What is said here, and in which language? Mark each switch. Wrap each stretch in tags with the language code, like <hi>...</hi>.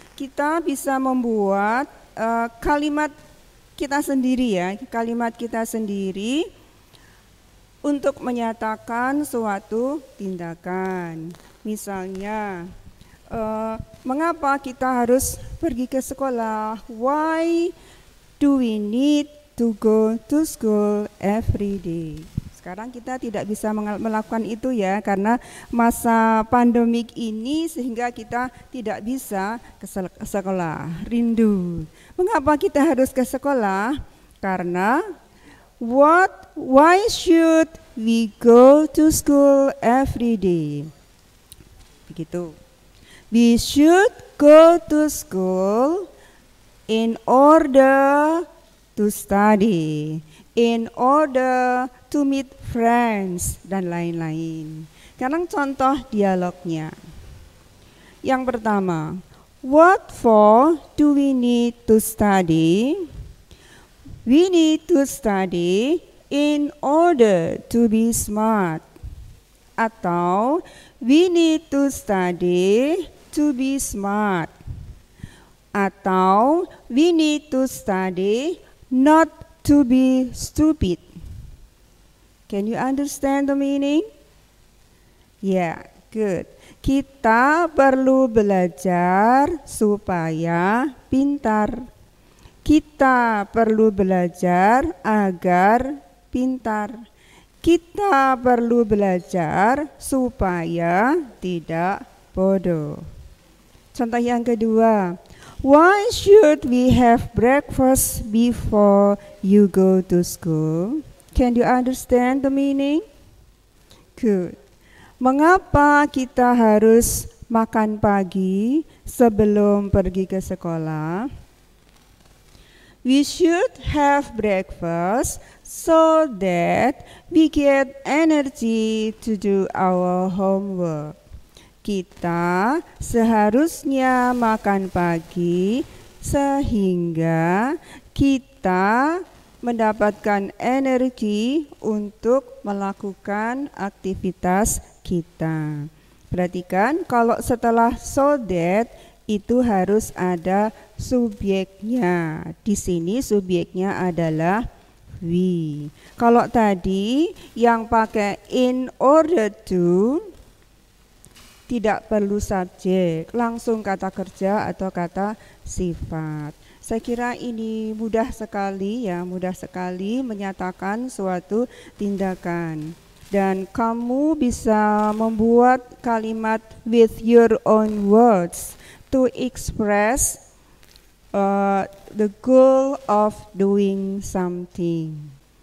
<id>Kita bisa membuat kalimat kita sendiri ya, kalimat kita sendiri untuk menyatakan suatu tindakan. Misalnya, mengapa kita harus pergi ke sekolah?</id> <en>Why do we need to go to school every day?</en> <id>Sekarang kita tidak bisa melakukan itu ya, karena masa pandemik ini sehingga kita tidak bisa ke sekolah. Rindu. Mengapa kita harus ke sekolah? Karena</id> <en>Why should we go to school every day? Begitu. We should go to school in order to study, in order to meet friends, dan lain-lain.</en> <id>Sekarang contoh dialognya.</id> <en>Yang pertama, what for do we need to study? We need to study in order to be smart. Atau we need to study to be smart. Atau we need to study not to be stupid. Can you understand the meaning?</en> <id>Yeah, good. Kita perlu belajar supaya pintar. Kita perlu belajar agar pintar. Kita perlu belajar supaya tidak bodoh.</id> <en>Contoh yang kedua, why should we have breakfast before you go to school? Can you understand the meaning? Good.</en> <id>Mengapa kita harus makan pagi sebelum pergi ke sekolah?</id> <en>We should have breakfast so that we get energy to do our homework.</en> <id>Kita seharusnya makan pagi sehingga kita mendapatkan energi untuk melakukan aktivitas kita. Perhatikan, kalau setelah so that itu harus ada subjeknya. Di sini subjeknya adalah we. Kalau tadi yang pakai in order to tidak perlu subjek, langsung kata kerja atau kata sifat. Saya kira ini mudah sekali ya, mudah sekali menyatakan suatu tindakan.</id> <en>Dan kamu bisa membuat kalimat with your own words to express the goal of doing something.</en>